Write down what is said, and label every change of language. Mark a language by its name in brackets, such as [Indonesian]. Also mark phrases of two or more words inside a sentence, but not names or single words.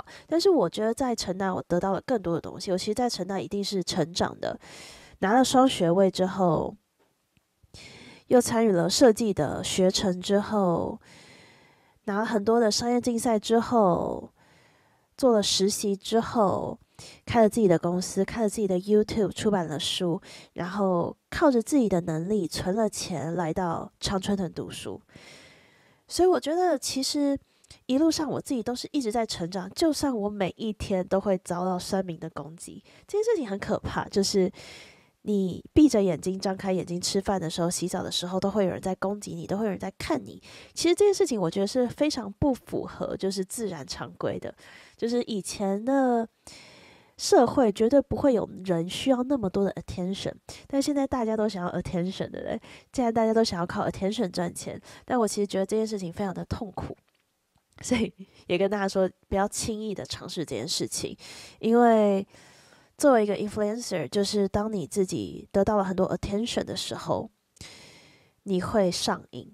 [Chinese] 但是我覺得在成大我得到了更多的東西，我其實在成大一定是成長的，拿了雙學位之後，又參與了設計的學程之後，拿了很多的商業競賽之後，做了實習之後，開了自己的公司，開了自己的 YouTube， 出版了書，然後靠着自己的能力存了錢，來到常春藤讀書。所以我覺得其實一路上我自己都是一直在成長，就算我每一天都會遭到酸民的攻擊，這件事情很可怕。就是你閉着眼睛、張開眼睛吃飯的時候、洗澡的時候，都會有人在攻擊你，都會有人在看你。其實這件事情我覺得是非常不符合就是自然常規的。就是以前的社會絕對不會有人需要那麼多的 attention， 但現在大家都想要 attention 的人，既然大家都想要靠 attention 賺錢，但我其實覺得這件事情非常的痛苦，所以也跟大家說不要輕易的嘗試這件事情。因為作為一個 influencer， 就是當你自己得到了很多 attention 的時候，你會上癮。